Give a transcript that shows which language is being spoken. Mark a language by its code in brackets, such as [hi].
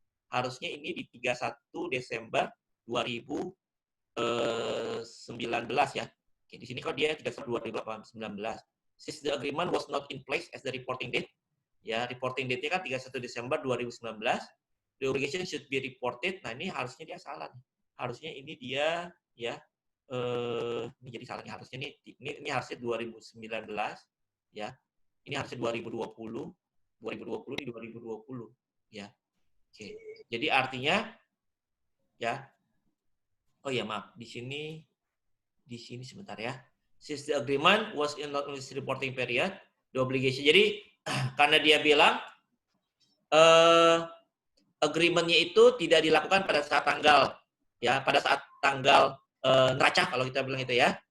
[id] Harusnya ini di 31 Desember 2019 ya. Oke, di sini kok dia 31 2019. [en] Since the agreement was not in place as the reporting date, [id] ya, reporting date-nya kan 31 Desember 2019. [en] The obligation should be reported. [id] Nah, ini harusnya dia salah nih. Harusnya ini dia ya ini jadi salah nih. Harusnya ini harusnya 2019 ya. Ini harusnya 2020 di 2020 ya. Oke. Jadi artinya ya. Oh ya, maaf. Di sini sebentar ya. [en] Since the agreement was in not this reporting period, the obligation. [id] Jadi karena dia bilang agreement-nya itu tidak dilakukan pada saat tanggal neraca kalau kita bilang itu ya.